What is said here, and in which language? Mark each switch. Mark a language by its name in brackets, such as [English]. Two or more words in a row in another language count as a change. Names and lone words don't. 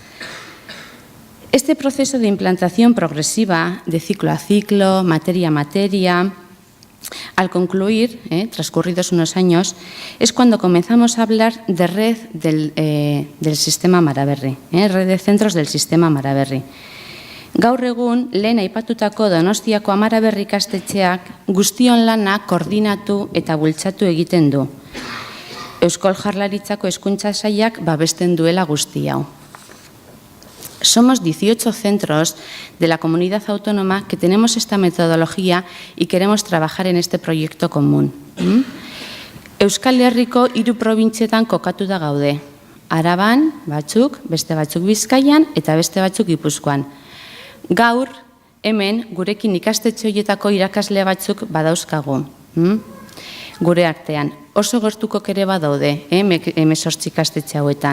[Spanish] Este proceso de implantación progresiva, de ciclo a ciclo, materia a materia, al concluir, transcurridos unos años, es cuando comenzamos a hablar de red del sistema Amaraberri, red de centros del sistema Amaraberri. [Basque] Gaur egun, lehen aipatutako Donostiako Amaraberri ikastetxeak guztion lana koordinatu eta bultzatu egiten du. Eusko Jaurlaritzako Hezkuntza Sailak babesten duela guzti hau. [Spanish] Somos 18 centros de la comunidad autónoma que tenemos esta metodología y queremos trabajar en este proyecto común. [Basque] Euskal Herriko 3 probintzietan kokatuta gaude. Araban, batzuk, beste batzuk Bizkaian eta beste batzuk Gipuzkoan. Gaur, hemen, gurekin ikastetxe horietako irakasle batzuk badauzkagu. Gure artean, oso gertukok ere badaude, 18 ikastetxe hauetan.